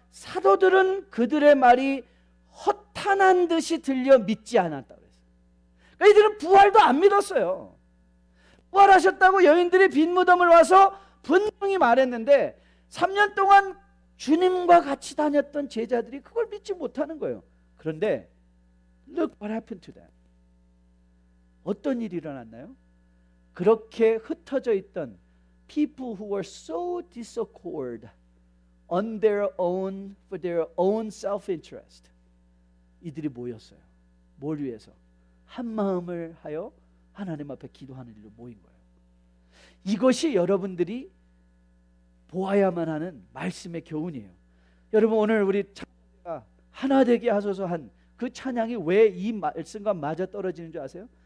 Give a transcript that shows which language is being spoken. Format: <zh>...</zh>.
<ko>사도들은 그들의 말이 허탄한 듯이 들려 믿지 않았다고 했어요. 그러니까 이들은 부활도 안 믿었어요. 부활하셨다고 여인들이 빈 무덤을 와서 분명히 말했는데 3년 동안 주님과 같이 다녔던 제자들이 그걸 믿지 못하는 거예요. 그런데</ko> <en>look what happened to them.</en> <ko>어떤 일이 일어났나요? 그렇게 흩어져 있던</ko> <en>people who were so disaccord on their own, for their own self-interest,</en> <ko>이들이 모였어요. 뭘 위해서? 한 마음을 하여 하나님 앞에 기도하는 일로 모인 거예요. 이것이 여러분들이 보아야만 하는 말씀의 교훈이에요. 여러분, 오늘 우리 찬양가 하나 되게 하소서 한 그 찬양이 왜 이 말씀과 맞아 떨어지는 줄 아세요?</ko>